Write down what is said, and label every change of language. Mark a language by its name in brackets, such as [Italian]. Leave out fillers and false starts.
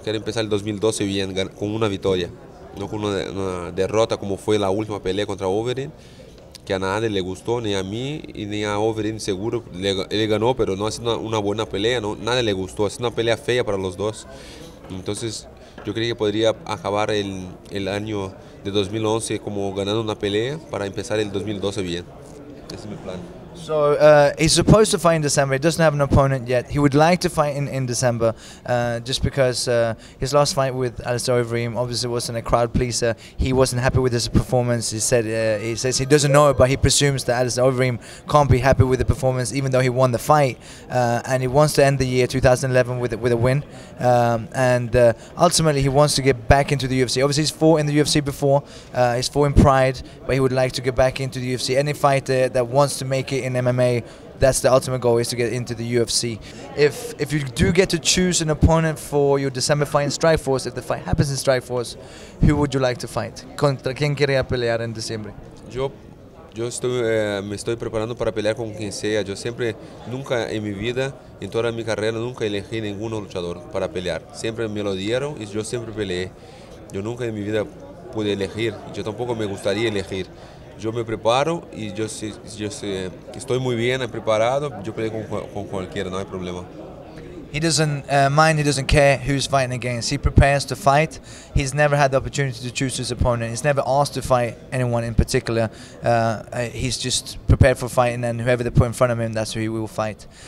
[Spanish] Quiero empezar el 2012 bien, con una victoria, no con una derrota como fue la última pelea contra Overeem, que a nadie le gustó, ni a mí ni a Overeem seguro. Él ganó, pero no ha sido una buena pelea, ¿no? Nadie le gustó, es una pelea fea para los dos. Entonces yo creo que podría acabar el año de 2011 como ganando una pelea para empezar el 2012 bien. Ese es mi plan. [English] So he's supposed to fight in December. He doesn't have an opponent yet. He would like to fight in December, just because his last fight with Alistair Overeem obviously wasn't a crowd pleaser. He wasn't happy with his performance. He says he doesn't know it, but he presumes that Alistair Overeem can't be happy with the performance, even though he won the fight. And he wants to end the year 2011 with a win. And ultimately, he wants to get back into the UFC. Obviously, he's fought in the UFC before. He's fought in Pride, but he would like to get back into the UFC. Any fighter that wants to make it in MMA, that's the ultimate goal, is to get into the UFC. If you do get to choose an opponent for your December fight in Strikeforce, if the fight happens in Strikeforce, who would you like to fight? [Spanish] ¿Contra quién quería pelear en diciembre? Yo me estoy preparando para pelear con quien sea. Yo nunca en mi vida, en toda mi carrera, nunca elegí ningún luchador para pelear. Siempre me lo dieron y yo siempre peleé. Yo nunca en mi vida pude elegir. Yo tampoco me gustaría elegir. Yo me preparo y estoy muy bien preparado. Yo peleo con cualquiera, no hay problema. [English] he doesn't mind, he doesn't care who's fighting against. He prepares to fight. He's never had the opportunity to choose his opponent. He's never asked to fight anyone in particular. He's just prepared for fighting, and whoever they put in front of him, that's who he will fight.